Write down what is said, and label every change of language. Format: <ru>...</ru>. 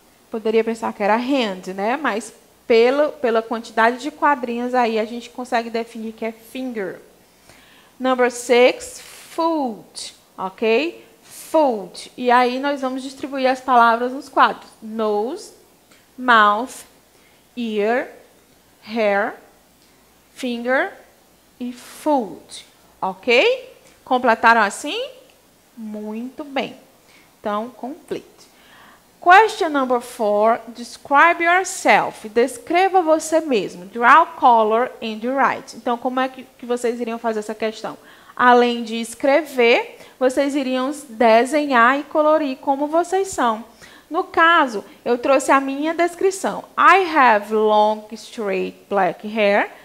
<pt>Poderia pensar que era hand, né? Mas pela quantidade de quadrinhos aí, a gente consegue definir que é finger.</pt> <en>Number 6, foot, ok? Foot.</en> <pt>E aí nós vamos distribuir as palavras nos quadros.</pt> <en>Nose, mouth, ear, hair, finger e foot, ok?</en> <pt>Completaram assim? Muito bem. Então, complete.</pt> <en>Question number 4, describe yourself.</en> <pt>Descreva você mesmo.</pt> <en>Draw color and write.</en> <pt>Então, como é que vocês iriam fazer essa questão? Além de escrever, vocês iriam desenhar e colorir como vocês são. No caso, eu trouxe a minha descrição.</pt> <en>I have long, straight, black hair.</en>